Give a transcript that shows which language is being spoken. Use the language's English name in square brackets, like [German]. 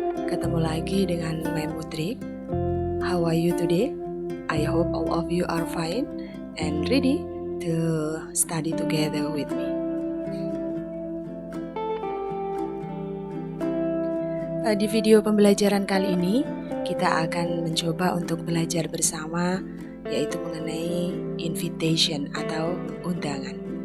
[Indonesian] Ketemu lagi dengan Mem Putri. [English] How are you today? I hope all of you are fine and ready to study together with me. [Indonesian] Di video pembelajaran kali ini kita akan mencoba untuk belajar bersama, yaitu mengenai invitation atau undangan.